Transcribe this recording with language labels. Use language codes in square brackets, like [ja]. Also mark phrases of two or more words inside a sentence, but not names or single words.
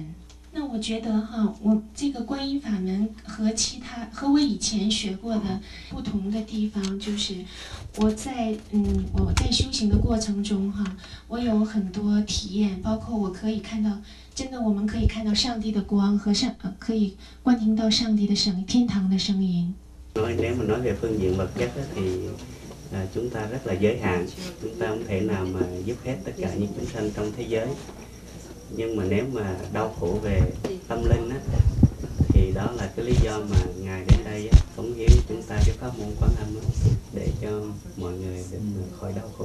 [zh] 那我觉得哈，我这个观音法门和我以前学过的不同的地方，就是我在修行的过程中哈，我有很多体验，包括我可以看到，真的我们可以看到上帝的光和可以观听到上帝的天堂的声音。 [vi] Nếu mà nói về phương diện vật chất thì chúng ta rất là giới hạn, chúng ta không thể nào mà giúp hết tất cả những chúng sanh trong thế giới. Nhưng mà nếu mà đau khổ về tâm linh á, thì đó là cái lý do mà Ngài đến đây á, cống hiến chúng ta cái pháp môn Quán Âm á, để cho mọi người được khỏi đau khổ.